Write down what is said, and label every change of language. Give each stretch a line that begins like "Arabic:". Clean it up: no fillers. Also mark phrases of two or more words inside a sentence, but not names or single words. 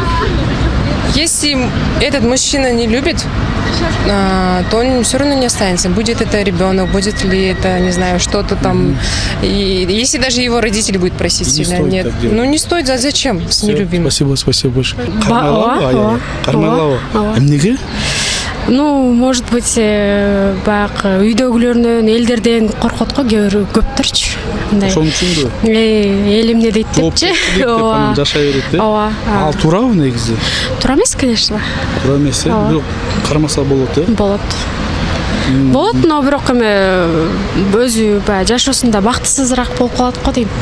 Russian: Если этот мужчина не любит, то он все равно не останется. Будет это ребенок, будет ли это, не знаю, что-то там. И если даже его родители будут просить сильно, нет. Ну не стоит, а зачем с нелюбимым? Спасибо большое.
Kyrgyz: Кармайлава. Эмнеге?
Russian: Ну, может быть,
Kyrgyz: баягы үйдөгүлөрүнөн, элдерден коркот го көптүрчү. Ошон үчүнбү? Элимде дейт депчи. Ооба. Жашай берет, э? Ооба. Ал туурабы негизи? Туура эмес, конечно. Туура эмес, э? Бирок кармаса болот, э? Болот. Болот, но бирок эми өзү баягы жашоосунда бактысызыраак болуп калат го дейм.